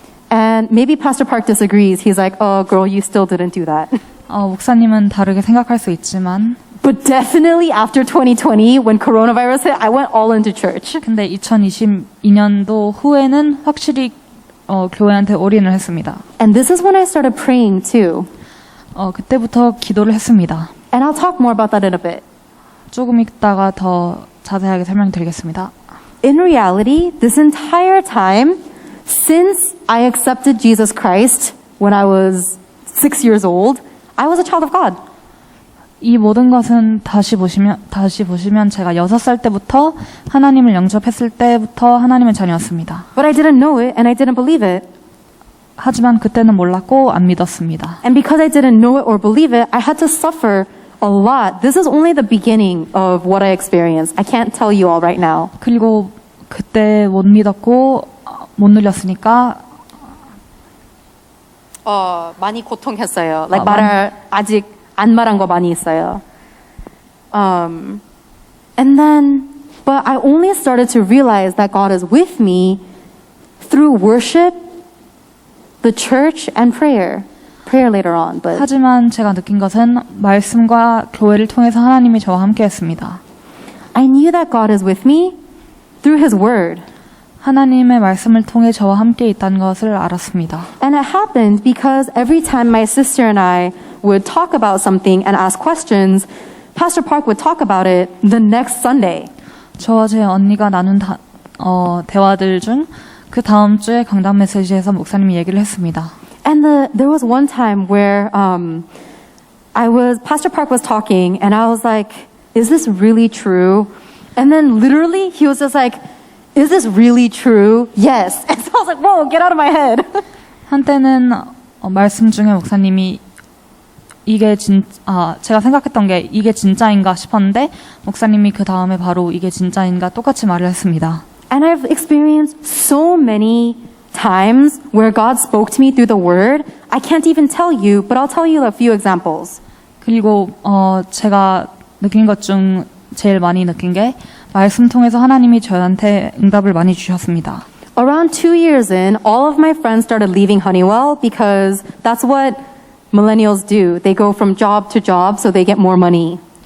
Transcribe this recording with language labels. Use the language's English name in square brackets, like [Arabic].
[English] And maybe Pastor Park disagrees. He's like, oh, girl, you still didn't do that. [Korean] 목사님은 다르게 생각할 수 있지만 [English] But definitely after 2020, when coronavirus hit, I went all into church. [Korean] 근데 2022년도 후에는 확실히 교회한테 올인을 했습니다. [English] And this is when I started praying too. [Korean] 그때부터 기도를 했습니다. [English] And I'll talk more about that in a bit. [Korean] 조금 있다가 더 자세하게 설명드리겠습니다. [English] In reality, this entire time, since I accepted Jesus Christ when I was 6 years old, I was a child of God. [Korean] 이 모든 것은 다시 보시면 제가 6살 때부터 하나님을 영접했을 때부터 하나님의 자녀였습니다. [English] But I didn't know it and I didn't believe it. [Korean] 하지만 그때는 몰랐고 안 믿었습니다. [English] And because I didn't know it or believe it, I had to suffer a lot. This is only the beginning of what I experienced. I can't tell you all right now. [Korean] 그리고 그때 못 믿었고 못 눌렸으니까 많이 고통했어요. 말을 아직 안 말한 거 많이 있어요. [English] And then But I only started to realize that God is with me through worship, the church, and prayer. Prayer later on, but [Korean] 하지만 제가 느낀 것은 말씀과 교회를 통해서 하나님이 저와 함께했습니다. [English] I knew that God is with me through His Word. [Korean] 하나님의 말씀을 통해 저와 함께 있다는 것을 알았습니다. [English] And it happened because every time my sister and I would talk about something and ask questions, Pastor Park would talk about it the next Sunday. [Korean] 저와 제 언니가 나눈 대화들 중 그 다음 주에 강단 메시지에서 목사님이 얘기를 했습니다. [English] And there was one time where Pastor Park was talking and I was like, is this really true? And then literally he was just like, is this really true? Yes. And so I was like, whoa, get out of my head. [Korean] 한때는 말씀 중에 목사님이 제가 생각했던 게 이게 진짜인가 싶었는데 목사님이 그 다음에 바로 이게 진짜인가 똑같이 말을 했습니다. [English] And I've experienced so many times where God spoke to me through the Word. I can't even tell you, but I'll tell you a few examples. [Korean] 그리고 제가 느낀 것 중 제일 많이 느낀 게 말씀 통해서 하나님이 저한테 응답을 많이 주셨습니다. [English] Around 2 years in, all of my friends started leaving Honeywell because that's what millennials do. They go from job to job so they get more money.